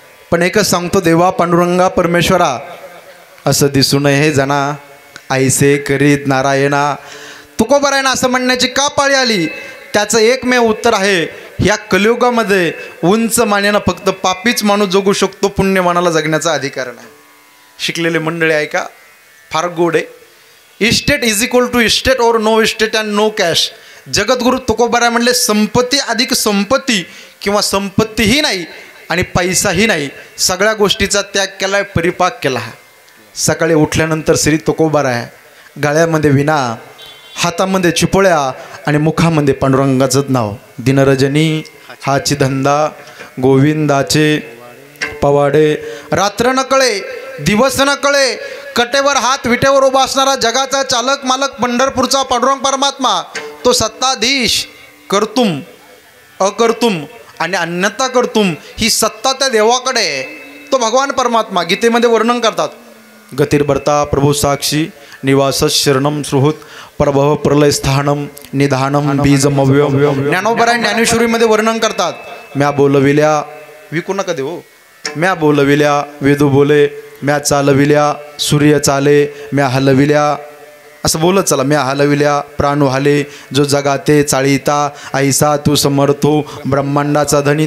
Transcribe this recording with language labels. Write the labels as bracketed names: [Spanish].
[Marathi] पण एकच सांगतो, देवा पांडुरंगा परमेश्वरा असं दिसू नये हे जना ऐसे करीत नारायणा. तुकोबारायना असं म्हणण्याची का पाळी आली? त्याचं एकमेव उत्तर आहे, ह्या कलियुगामध्ये उंच मानेनं फक्त पापीच माणूस जगू शकतो, पुण्यमानाला जगण्याचा अधिकार नाही. शिकलेले मंडळी ऐका, फार गोड आहे. [English] estate is equal to estate [Hindi] और [English] No estate and no cash. [Marathi] जगद्गुरु तुकोबाराय म्हणले संपत्ती अधिक संपत्ती किंवा संपत्तीही नाही आणि पैसाही नाही, सगळ्या गोष्टीचा त्याग केलाय, परिपाक केला. सकाळी उठल्यानंतर श्री तुकोबाराय गळ्यामध्ये विना, हातामध्ये चिपोळ्या आणि मुखामध्ये पांडुरंगाचं नाव. दिनरजनी हाची धंदा गोविंदाचे पवाडे. रात्र न कळे दिवस न कळे, कटेवर हात विटेवर उभा असणारा जगाचा चालक मालक पंढरपूरचा पांडुरंग परमात्मा, तो सत्ताधीश, कर्तुम अकर्तुम आणि अन्यथा कर्तुम ही सत्ता त्या देवाकडे आहे. तो भगवान परमात्मा गीतेमध्ये वर्णन करतात. [Sanskrit] गतिर्भर्ता प्रभू साक्षी निवास शरणम सुहृत प्रभव प्रलय स्थानम निधानम बीजमव्य. [Marathi] ज्ञानोबराय ज्ञानेश्वरीमध्ये वर्णन करतात. म्या बोलविल्या विकू नका देऊ, म्या बोलविल्या वेदू बोले, म्या चालविल्या सूर्य चाले, म्या हलविल्या असं बोलत चला. म्या हलविल्या प्राणू हाले, जो जगाते चाळीता, ऐसा तू समर्थो ब्रह्मांडाचा धनी.